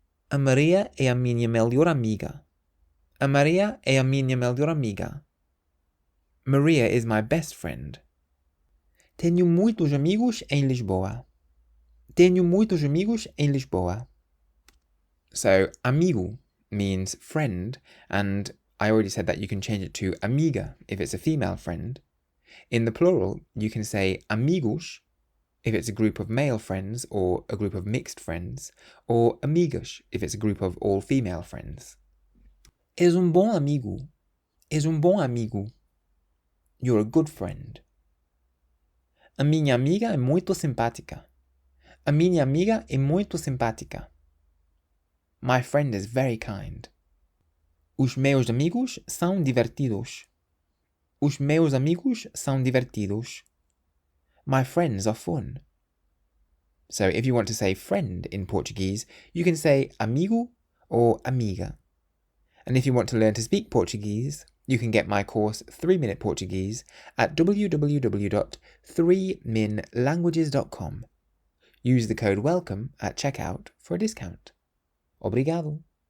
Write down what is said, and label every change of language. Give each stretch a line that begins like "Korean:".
Portuguese: A Maria é a minha melhor amiga. A Maria é a minha melhor amiga.
English: Maria is my best friend.
Portuguese: Tenho muitos amigos em Lisboa. Tenho muitos amigos em Lisboa.
English: So, amigo means friend, and I already said that you can change it to amiga if it's a female friend. In the plural, you can say amigos if it's a group of male friends or a group of mixed friends, or amigas if it's a group of all female friends.
Portuguese: És bom amigo. És bom amigo.
English: You're a good friend.
Portuguese: A minha amiga é muito simpática. A minha amiga é muito simpática.
English: My friend is very kind.
Portuguese: Os meus amigos são divertidos. Os meus amigos são divertidos.
English: My friends are fun. So if you want to say friend in Portuguese, you can say amigo or amiga. And if you want to learn to speak Portuguese, you can get my course 3-Minute Portuguese at www.3minlanguages.com. Use the code WELCOME at checkout for a discount. Obrigado.